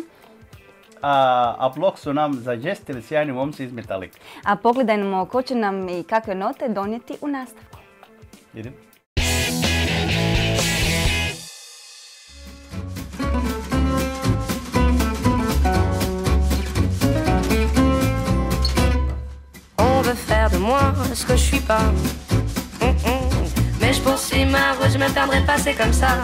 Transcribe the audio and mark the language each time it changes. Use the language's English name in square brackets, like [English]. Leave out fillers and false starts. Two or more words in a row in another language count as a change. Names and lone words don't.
[Croatian] A blok su nam zađestili sjajni momci iz Metallica. A pogledajmo ko će nam i kakve note donijeti u nastavku. Idem. [French] Faire de moi ce que je suis pas. Mais je poursuis ma route, je me perdrai pas, c'est comme ça.